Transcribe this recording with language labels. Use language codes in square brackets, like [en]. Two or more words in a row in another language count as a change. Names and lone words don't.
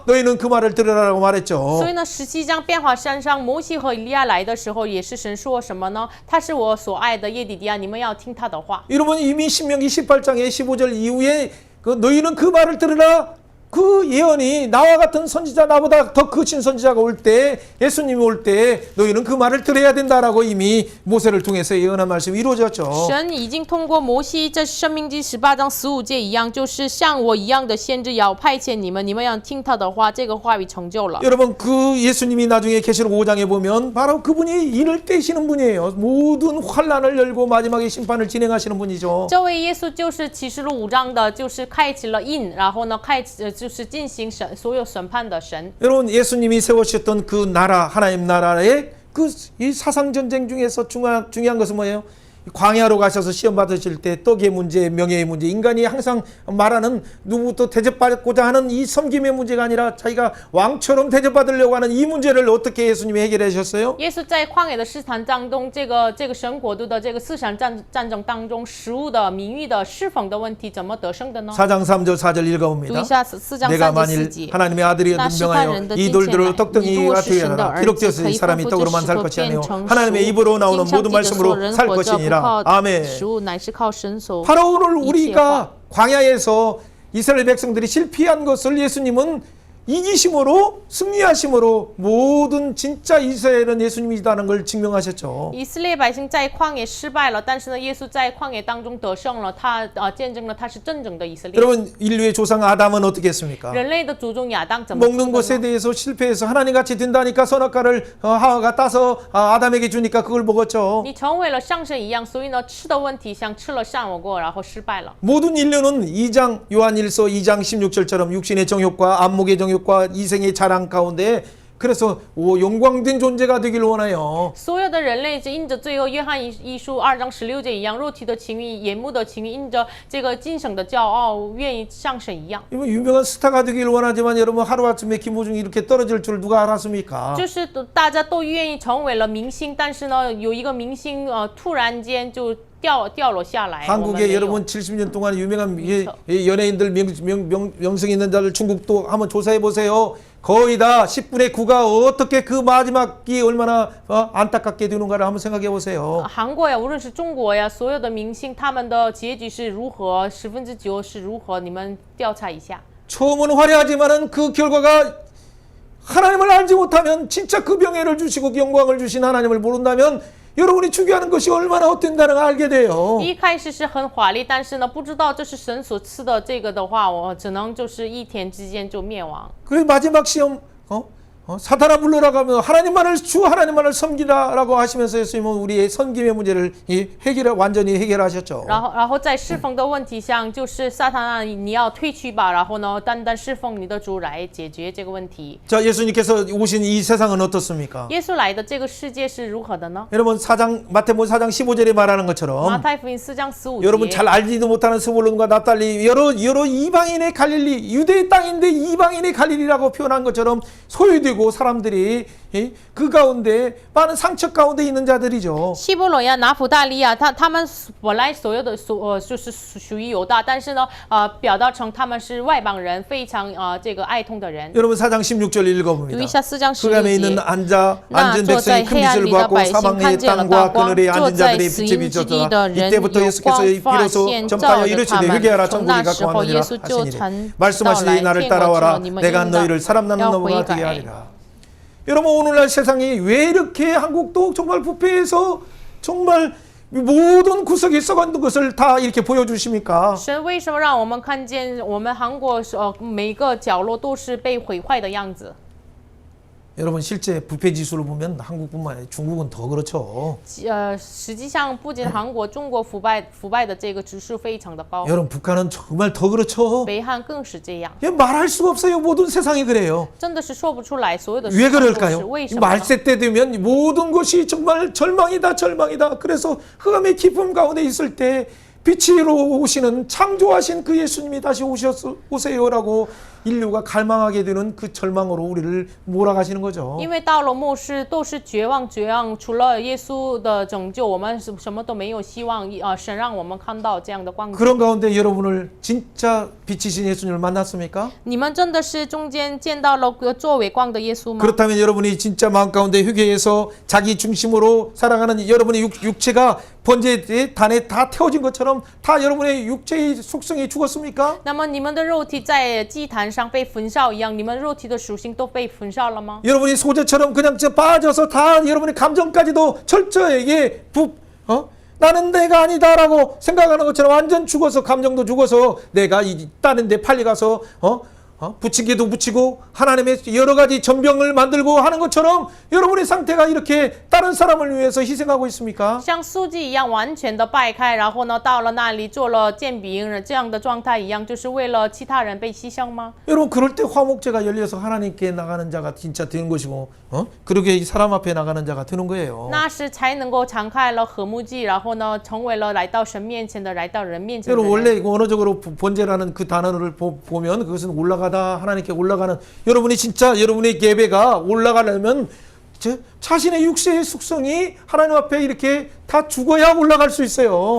[ko] 너희는 그 말을 들으라고 말했죠. [zh] 所以呢，17章变化山上，摩西和以利亚来的时候，也是神说什么呢？他是我所爱的耶底迪亚，你们要听他的话。 [ko] 여러분 이미 신명기 18장의 15절 이후에 너희는 그 말을 들으라. 그 예언이 나와 같은 선지자 나보다 더 크신 선지자가 올 때 예수님이 올 때 너희는 그 말을 들어야 된다라고 이미 모세를 통해서 예언한 말씀이 이루어졌죠. [zh] 神已经通过摩西，这申命记18章15节一样，就是像我一样的先知要派遣你们，你们要听他的话，这个话语成就了。 [ko] 여러분 그 예수님이 나중에 계시록 5장에 보면 바로 그분이 일을 떼시는 분이에요. 모든 환란을 열고 마지막에 심판을 진행하시는 분이죠. [zh] 这位耶稣就是启示录5章的，就是开启了印，然后呢，就是进行所有审判的神。 [ko] 여러분 예수님이 세우셨던 그 나라 하나님 나라의 그 이 사상 전쟁 중에서 중요한 것은 뭐예요? 광야로 가셔서 시험 받으실 때 떡의 문제, 명예의 문제, 인간이 항상 말하는 누구부터 대접받고자 하는 이 섬김의 문제가 아니라 자기가 왕처럼 대접받으려고 하는 이 문제를 어떻게 예수님이 해결해 주셨어요? [zh] 耶稣在旷野的试探当中，这个神国度的这个思想战争当中，食物的、名誉的、侍奉的问题怎么得胜的呢？ [ko] 4장 3절 4절 [zh] 读 [ko] 읽어봅니다. [zh] 一下4章 [ko] 내가 [zh] 3节 [ko] 만일 [zh] 4节。 [ko] 하나님의 아들이여 분명하여 이 돌들을 떡덩이가 되어라. 기록되었으니 사람이 떡으로만 살 것이 아니요 하나님의 입으로 나오는 모든 말씀으로 살 것이니라. 아멘. [zh] 食物乃是靠神所 [ko] 바로 오늘 [zh] 一切话。 [ko] 우리가 광야에서 이스라엘 백성들이 실패한 것을 예수님은 이기심으로 승리하심으로 모든 진짜 이스라엘은 예수님이다는 걸 증명하셨죠. [zh] 以色列百姓在旷野失败了，但是呢，耶稣在旷野当中得胜了，他见证了他是真正的以色列。 [ko] 여러분 인류의 조상 아담은 어떻게 했습니까? [zh] 人类的祖宗亚当怎么做 [ko] 먹는 [zh] 的 [ko] 것에 [zh] 呢？ [ko] 대해서 실패해서 하나님같이 된다니까 선악과를 하와가 따서 아담에게 주니까 그걸 먹었죠. [zh] 你成为了像神一样，所以呢，吃的问题像吃了善恶果，然后失败了。 [ko] 모든 인류는 2장 요한일서 2장 16절처럼 육신의 정욕과 안목의 정욕과 이생의 자랑 가운데 그래서 영광된 존재가 되길 원해요. [zh] 所有的人类是因着罪恶，约翰一书2章16节一样，肉体的情欲、眼目的情欲，因着这个今生的骄傲，愿意像神一样。 [ko] 이거 유명한 스타가 되길 원하지만 여러분 하루아침에 김호중이 이렇게 떨어질 줄 누가 알았습니까? [zh] 就是大家都愿意成为了明星，但是呢，有一个明星突然间就掉落下来。 [ko] 한국에 여러분 70년 동안 유명한 연예인들 명성 있는 자들 중국도 한번 조사해 보세요. 거의 다 10분의 9가 어떻게 그 마지막이 얼마나 안타깝게 되는가를 한번 생각해 보세요. [zh] 韩国呀，无论是中国呀，所有的明星他们的结局是如何，9%是如何？你们调查一下。 [ko] 처음은 화려하지만은 그 결과가 하나님을 알지 못하면 진짜 그 명예를 주시고 영광을 주신 하나님을 모른다면 여러분이 추구하는 것이 얼마나 헛된다는 걸 알게 돼요. [zh] 一开始是很华丽，但是呢，不知道这是神所赐的这个的话，我只能就是一天之间就灭亡。 [ko] 그래서 마지막 시험 사탄아 물러나가 하면 하나님만을 섬기라라고 하시면서 예수님은 우리의 섬김의 문제를 완전히 해결하셨죠. [zh] 然后在侍奉的问题上，就是撒旦啊，你要退去吧，然后呢，单单侍奉你的主来解决这个问题。 [ko] 자, 예수님께서 오신 이 세상은 어떻습니까? [zh] 耶稣来的这个世界是如何的呢？ [ko] 여러분 마태복음 4장 15절에 말하는 [zh] 马 [ko] 것처럼 [zh] 太福音4章15 [ko] 여러분 [zh] 节。 [ko] 잘 알지도 못하는 스불론과 납달리 여러 이방인의 갈릴리 유대의 땅인데 이방인의 갈릴리라고 표현한 것처럼 소유되고 모이고 사람들이 그 가운데 많은 상처 가운데 있는 자들이죠. [zh] 希伯伦呀、拿弗大利亚，他们本来所有的就是属于犹大，但是呢，表达成他们是外邦人，非常这个爱痛的人。 [ko] 여러분 4장 16절 [zh] 读一 [ko] 읽어봅니다. [zh] 下4章 [ko] 그 안에 [zh] 16 [ko] 있는 [zh] 节。 [ko] 앉은 [zh] 坐在 [ko] 백성이 큰 [zh] 黑暗 [ko] 빛을 [zh] 里的 [ko] 보았고 [zh] 百姓 [ko] 사방의 [zh] 看见了 [ko] 땅과 [zh] 大光， [ko] 그늘에 [zh] 坐 [ko] 앉은 [zh] 在 [ko] 자들의 [zh] 死 [ko] 빛이 [zh] 荫之地 [ko] 비쳤더라. [zh] 的人 [ko] 이때부터 [zh] 有 [ko] 예수께서 [zh] 光发 [ko] 비로소 [zh] 现照 [ko] 전파하여 [zh] 着他 [ko] 이르시되 [zh] 们。 [ko] 회개하라 [zh] 从 [ko] 천국이 [zh] 那时候，耶 [ko] 가까웠느니라 [zh] 稣就 [ko] 하시니라. [zh] 曾到 [ko] 말씀하시니 [zh] 来， [ko] 나를 [zh] 天国 [ko] 따라와라 [zh] 者，你们 [ko] 내가 [zh] 应 [ko] 너희를 사람 [zh] 当 [ko] 낳는 [zh] 要 [ko] 너무가 [zh] 悔 [ko] 되게 [zh] 改。 [ko] 하리라. 여러분 오늘날 세상이 왜 이렇게 한국도 정말 부패해서 정말 모든 구석에 썩어있는 것을 다 이렇게 보여주십니까? [zh] 神为什么让我们看见我们韩国每个角落都是被毁坏的样子？ [ko] 여러분 실제 부패 지수를 보면 한국뿐만 아니라 중국은 더 그렇죠. [zh] 实际上不仅韩国、中国腐败的这个指数非常的高， [ko] 여러분 북한은 정말 더 그렇죠. [zh] 北韩更是这样， [ko] 말할 수가 없어요. 모든 세상이 그래요. [zh] 真的是说不出来，所有的 [ko] 왜 [zh] 事情都是 [ko] 그럴까요? [zh] 为什么呢？ [ko] 말세 때 되면 모든 것이 정말 절망이다 절망이다. 그래서 흑암의 깊음 가운데 있을 때 빛으로 오시는 창조하신 그 예수님이 다시 오세요라고 인류가 갈망하게 되는 그 절망으로 우리를 몰아가시는 거죠. [zh] 因为到了末世都是绝望，除了耶稣的拯救，我们什么都没有希望。神让我们看到这样的光景。 [ko] 그런 가운데 여러분을 진짜 빛이신 예수님을 만났습니까? [zh] 你们真的是中间见到了作为光的耶稣吗？ [ko] 그렇다면 여러분이 진짜 마음 가운데 회개해서 자기 중심으로 살아가는 여러분의 육체가 번제의 단에 다 태워진 것처럼 다 여러분의 육체의 속성이 죽었습니까? [zh] 那么你们的肉体在祭坛上被焚烧一样，你们肉体的属性都被焚烧了吗？ [ko] 여러분이 소재처럼 그냥 빠져서 다 여러분의 감정까지도 철저하게 나는 내가 아니다라고 생각하는 것처럼 완전 죽어서 감정도 죽어서 내가 다른 데 팔리 가서 부치기도 부치고 하나님의 여러 가지 전병을 만들고 하는 것처럼 여러분의 상태가 이렇게 다른 사람을 위해서 희생하고 있습니까? [zh] 像素祭一样完全的掰开，然后呢，到了那里做了煎饼这样的状态一样，就是为了其他人被牺牲吗？ [ko] 여러분 그럴 때 화목제가 열려서 하나님께 나가는 자가 진짜 되는 것이고 그러게 사람 앞에 나가는 자가 되는 거예요. [zh] 那时才能够敞开了和睦祭，然后呢，成为了来到神面前的，来到人面前的 [ko] 여러분 [zh] 人。 [ko] 원래 이거 언어적으로 번제라는 그 단어를 보면 그것은 올라가다 하나님께 올라가는 여러분이 진짜 여러분의 예배가 올라가려면 자신의 육체의 숙성이 하나님 앞에 이렇게 다 죽어야 올라갈 수 있어요.